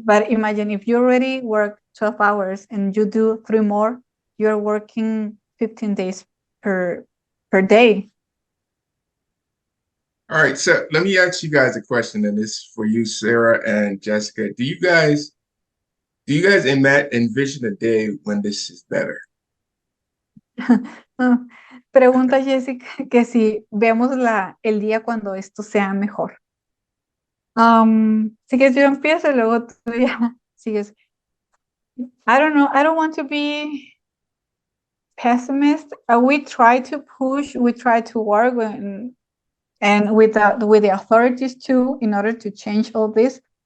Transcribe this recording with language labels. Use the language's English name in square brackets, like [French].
[English] But imagine if you already work 12 hours and you do 3 more, you're working 15 days per day. All right, so let me ask you guys a question, and this is for you, Sarah and Jessica. Do you guys envision a day when this is better? [Spanish] Pregunta Jessica que si vemos el día cuando esto sea mejor. Si quieres yo empiezo y luego tú ya sigues. [English] I don't know. I don't want to be pessimist. We try to push. We try to work and with the authorities too in order to change all this.